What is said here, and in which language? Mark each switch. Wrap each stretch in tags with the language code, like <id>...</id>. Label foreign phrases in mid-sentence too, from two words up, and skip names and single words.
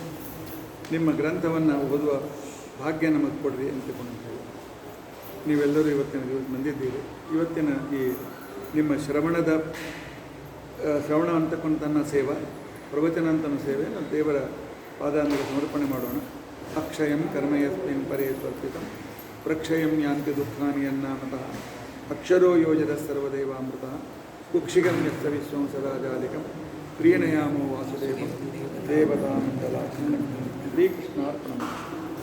<kn>ನಿಮ್ಮ ಗ್ರಂಥವನ್ನು ಓದುವ ಭಾಗ್ಯ ನಮಗೆ ಕೊಡ್ರಿ ಅಂತಕೊಂಡು ನೀವೆಲ್ಲರೂ ಇವತ್ತಿನ ದಿವಸ ಬಂದಿದ್ದೀರಿ. ಇವತ್ತಿನ ಈ ನಿಮ್ಮ ಶ್ರವಣ ಅಂತಕ್ಕಂಥ ಸೇವಾ, ಪ್ರವಚನ ಅಂತನ ಸೇವೆ ನಾವು ದೇವರ ಪಾದಾಂತರ ಸಮರ್ಪಣೆ ಮಾಡೋಣ.</kn> <sa>ಅಕ್ಷಯಂ ಕರ್ಮ ಯಸ್ಮಿನ್ ಪರೇ ಸ್ವರ್ಪಿತಂ ಪ್ರಕ್ಷಯಂ ಯಾಂತಿ ದುಃಖಾನಿ ಯನ್ನಾಮತಃ ಅಕ್ಷರೋ ಯೋಜದ ಸರ್ವದೇವಾಮೃತ ಕುಕ್ಷಿಗಂ ಯಸ್ತ ವಿಶ್ವಂ ಸದಾ ಜಾಲಿಕಂ ಪ್ರಿಯನಯಾಮೋ ವಾಸುದೇವಂ ದೇವತಾನಂದಲಾಸಂ ಶ್ರೀಕೃಷ್ಣಾರ್ಪಣಂ.</sa>